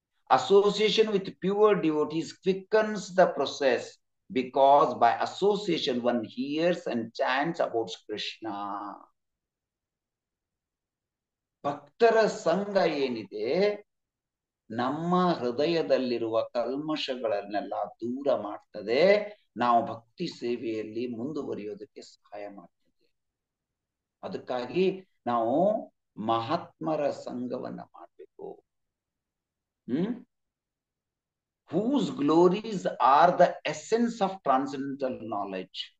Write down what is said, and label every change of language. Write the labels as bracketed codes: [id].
[en] Association with pure devotees quickens the process, because by association one hears and chants about Krishna. [kn] ಭಕ್ತರ ಸಂಘ ಏನಿದೆ, ನಮ್ಮ ಹೃದಯದಲ್ಲಿರುವ ಕಲ್ಮಶಗಳನ್ನೆಲ್ಲ ದೂರ ಮಾಡ್ತದೆ. ನಾವು ಭಕ್ತಿ ಸೇವೆಯಲ್ಲಿ ಮುಂದುವರಿಯೋದಕ್ಕೆ ಸಹಾಯ ಮಾಡ್ತದೆ. ಅದಕ್ಕಾಗಿ ನಾವು ಮಹಾತ್ಮರ ಸಂಘವನ್ನ ಮಾಡಬೇಕು. [en] Whose glories are the essence of transcendental knowledge.